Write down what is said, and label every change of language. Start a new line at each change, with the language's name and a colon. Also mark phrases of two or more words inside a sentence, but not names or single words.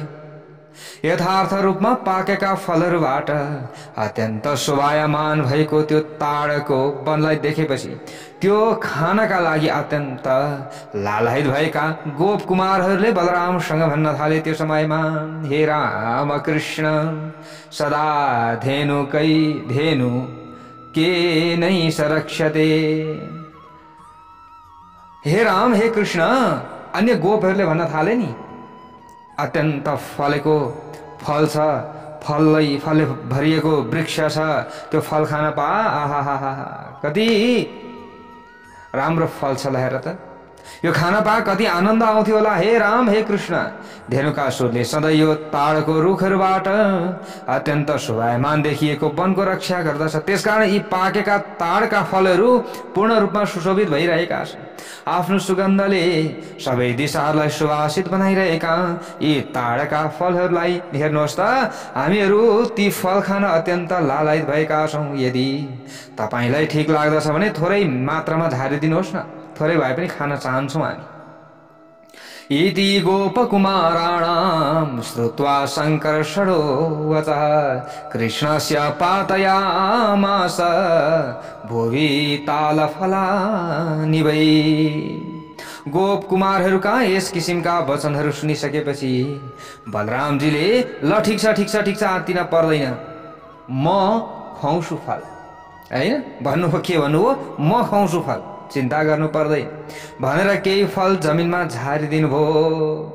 Nepali: यथार्थ रूपमा पाकेका फलहरूबाट अत्यन्त शोभायमान भएको त्यो ताडको वनलाई देखेपछि त्यो खानका लागि अत्यन्त लालायित भएका गोप कुमारहरूले बलरामसँग भन्न थाले त्यो समयमा,
Sanskrit: हे राम कृष्ण सदा धेनु के नै सरक्षते।
Nepali: हे राम, हे कृष्ण, अन्य गोपहरूले भन्न थाले नि, अत्यन्त फलेको फल छ, फलले भरिएको वृक्ष छ, त्यो फल खान पा, आहा कति राम्रो फल छ। हेर त, यो खान पा कति आनन्द आउँथ्यो होला। हे राम, हे कृष्ण। धेनुकासुरले सधैँ यो ताडको रुखहरूबाट अत्यन्त शोभायमान देखिएको वनको रक्षा गर्दछ। त्यसकारण यी पाकेका ताडका फलहरू पूर्ण रूपमा सुशोभित भइरहेका छन्। आफ्नो सुगन्धले सबै दिशाहरूलाई सुवासित बनाइरहेका यी ताडका फलहरूलाई हेर्नुहोस् त, हामीहरू ती फल खान अत्यन्त लालायित भएका छौँ। यदि तपाईँलाई ठिक लाग्दछ भने थोरै मात्रामा झारिदिनुहोस् न, थोरै भए पनि खान चाहन्छौँ हामी।
Sanskrit: इति गोपकुमाराणां श्रुत्वा संकर्षणो वचः कृष्णस्य पातयामास भुवि तालफलानि वै।
Nepali: गोप कुमारहरूका यस किसिमका वचनहरू सुनिसकेपछि बलरामजीले ल ठिक छ आत्तिन पर्दैन, म खुवाउँछु फल। हैन भन्नुभयो, के भन्नुभयो? म खुवाउँछु फल। चिन्ता गर्नु पर्दैन भनेर केही फल जमिनमा झारिदिनु भयो।